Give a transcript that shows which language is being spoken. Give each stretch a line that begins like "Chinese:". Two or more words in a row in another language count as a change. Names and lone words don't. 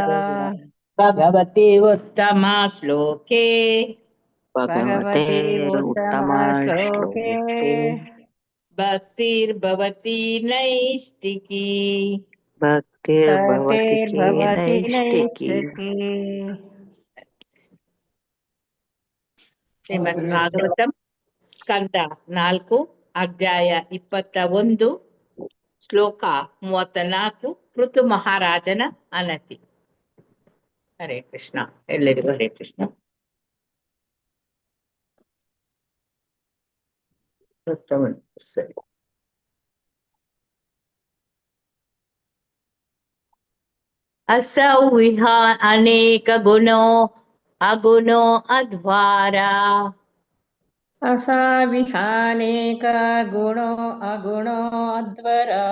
Sanskrit: भगवते उत्तमा श्लोके भगवते उत्तमा श्लोके भक्तिर्भवति नैष्टिकी भक्तिर्भवति नैष्टिकी
Kannada: ಶ್ರೀಮದ್ ಭಾಗವತಂ ಸ್ಕಂದ 4 ಅಧ್ಯಾಯ 21 ಶ್ಲೋಕ 34 ಪೃಥು ಮಹಾರಾಜನ ಅನತಿ. ಹರೇ ಕೃಷ್ಣ. ಎಲ್ಲರಿಗೂ ಹರೇ ಕೃಷ್ಣ. ಸರಿ.
Sanskrit: असौ विहा अनेक गुणो अगुणो अध्वार असाविहानेक गुणो अगुणो अध्वर